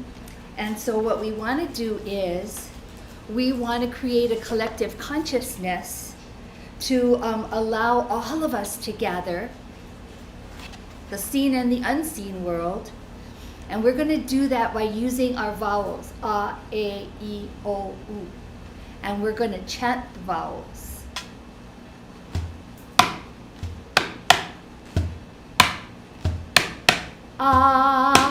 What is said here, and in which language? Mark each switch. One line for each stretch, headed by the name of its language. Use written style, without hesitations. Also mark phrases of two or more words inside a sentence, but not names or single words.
English: And so what we want to do is we want to create a collective consciousness to allow all of us to gather, the seen and the unseen world. And we're going to do that by using our vowels, a, e, I, o, u. And we're going to chant the vowels. A,